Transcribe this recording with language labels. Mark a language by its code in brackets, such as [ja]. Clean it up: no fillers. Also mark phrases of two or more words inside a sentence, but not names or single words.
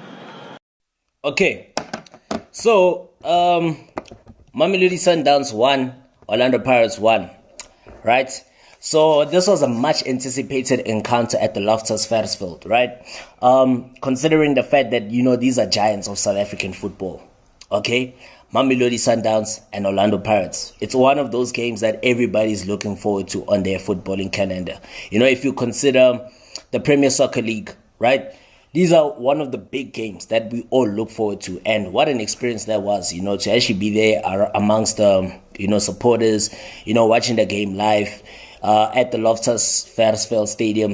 [en] Okay, so Mamelodi Sundowns won, Orlando Pirates won, right? So this was a much anticipated encounter at the Loftus Versfeld, right? Considering the fact that, you know, these are giants of South African football, okay? Mamelodi Sundowns and Orlando Pirates. It's one of those games that everybody's looking forward to on their footballing calendar. You know, if you consider the Premier Soccer League, right? These are one of the big games that we all look forward to. And what an experience that was, you know, to actually be there amongst the, you know, supporters, you know, watching the game live at the Loftus Versfeld Stadium.